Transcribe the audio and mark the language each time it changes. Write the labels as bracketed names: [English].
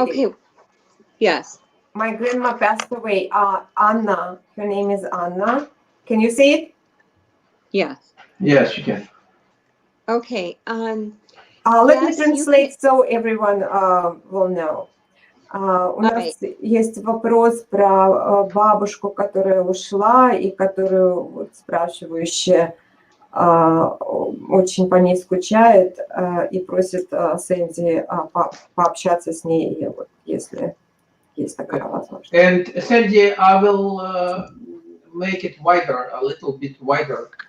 [English] Okay. it. Yes. My grandma passed away. Anna, her name is Anna. Can you see it? Yes. Yes, you can. Okay. Let me Yes, you translate so everyone will know. [Russian] У нас есть вопрос про бабушку, которая ушла и которую вот, спрашивающая очень по ней скучает и просит Сэнди пообщаться с ней, вот, если есть такая возможность. [English] And Sandy, I will make it wider, a little bit wider.